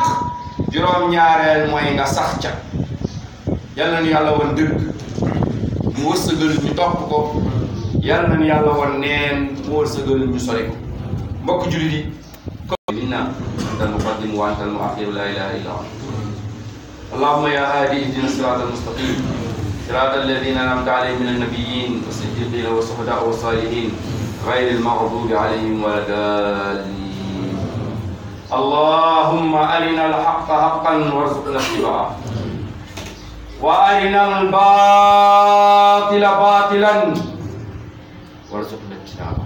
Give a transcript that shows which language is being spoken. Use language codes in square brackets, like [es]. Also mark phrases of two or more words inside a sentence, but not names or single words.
[wo] juróom-ñaareel mooy nga sax ca. yal na nu yàlla woon dëgg mu wërsëgal ñu topp ko. yal na nu yàlla woon neen mu wërsëgal ñu sori ko. mbokk jullit yi. [ar] إنك أنت المقدم وأنت المؤخر لا إله إلا أنت. اللهم يا هادي اهدنا الصراط المستقيم صراط الذين أنعمت عليهم من النبيين والصديقين والشهداء والصالحين غير المغضوب عليهم والضالين. اللهم أرنا الحق حقا وارزقنا اتباعه وأرنا الباطل باطلا وارزقنا اجتنابه.